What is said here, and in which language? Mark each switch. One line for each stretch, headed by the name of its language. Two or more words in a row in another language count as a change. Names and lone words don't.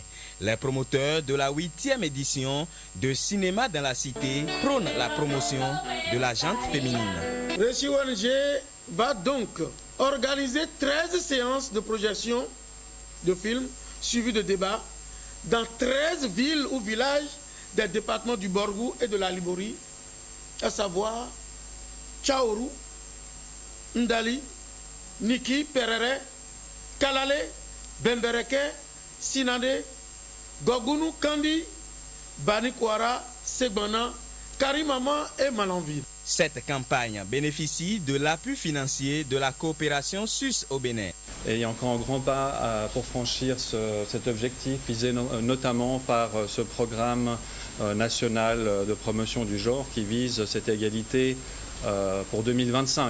French: Les promoteurs de la 8e édition de Cinéma dans la Cité prônent la promotion de la gente féminine. Réussi ONG va donc organiser 13 séances de projection de films suivies de débats dans 13 villes ou villages des départements du Borgou et de la Libori, à savoir Tchaoru, Ndali, Niki, Perere, Kalale, Bembereke, Sinade, Gogunu, Kandi, Banikwara, Segbana, Karimama et Malanville. Cette campagne bénéficie de l'appui financier de la coopération suisse au Bénin. Et il y a encore un grand pas pour franchir cet objectif, visé notamment par ce programme national de promotion du genre qui vise cette égalité pour 2025.